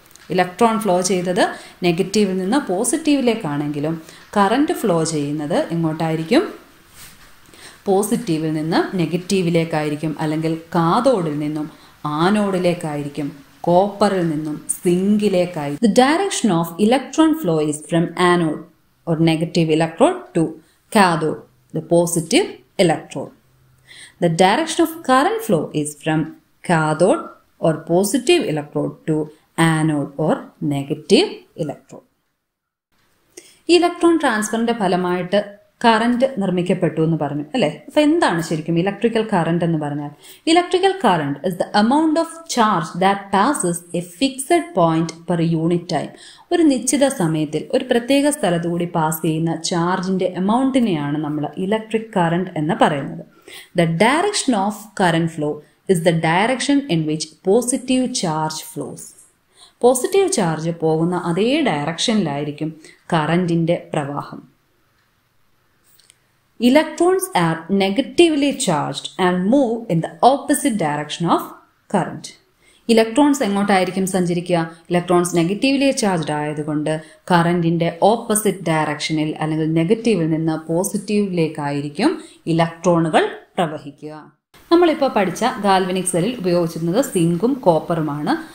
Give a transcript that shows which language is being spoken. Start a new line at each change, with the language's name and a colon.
Malayalam: Electron flow ചെയ്തത് നെഗറ്റീവിൽ നിന്ന് പോസിറ്റീവിലേക്കാണെങ്കിലും current flow ചെയ്യുന്നത് എങ്ങോട്ടായിരിക്കും? പോസിറ്റീവിൽ നിന്ന് നെഗറ്റീവിലേക്കായിരിക്കും, അല്ലെങ്കിൽ കാഥോഡിൽ നിന്നും ആനോഡിലേക്കായിരിക്കും, കോപ്പറിൽ നിന്നും സിങ്കിലേക്കായി.
English: The direction of electron flow is from anode or negative electrode to cathode, the positive electrode. The direction of current flow is from cathode or positive electrode to anode or negative electrode.
Malayalam: Electron ട്രാൻസ്ഫറിന്റെ ഫലമായിട്ട് current നിർമ്മിക്കപ്പെട്ടു എന്ന് പറഞ്ഞു, അല്ലേ? അപ്പൊ എന്താണ് ശരിക്കും electrical current എന്ന് പറഞ്ഞാൽ?
English: Electrical current is the amount of charge that passes a fixed point per unit time.
Malayalam: ഒരു നിശ്ചിത സമയത്തിൽ ഒരു പ്രത്യേക സ്ഥലത്തുകൂടി പാസ് ചെയ്യുന്ന ചാർജിന്റെ എമൗണ്ടിനെയാണ് നമ്മൾ ഇലക്ട്രിക് കറന്റ് എന്ന് പറയുന്നത്.
English: The direction of current flow is the direction in which positive charge flows.
Malayalam: Positive charge പോകുന്ന അതേ ഡയറക്ഷനിലായിരിക്കും കറന്റിന്റെ പ്രവാഹം.
English: Electrons are negatively charged and move in the opposite direction of current.
Malayalam: Electrons എങ്ങോട്ടായിരിക്കും സഞ്ചരിക്കുക? ഇലക്ട്രോൺസ് നെഗറ്റീവ്ലി ചാർജ്ഡ് ആയതുകൊണ്ട് കറന്റിന്റെ opposite ഡയറക്ഷനിൽ, അല്ലെങ്കിൽ നെഗറ്റീവിൽ നിന്ന് പോസിറ്റീവിലേക്കായിരിക്കും ഇലക്ട്രോണുകൾ പ്രവഹിക്കുക. നമ്മളിപ്പോൾ പഠിച്ച ഗാൽവനിക് സെല്ലിൽ ഉപയോഗിച്ചിരുന്നത് സിങ്കും കോപ്പറുമാണ്.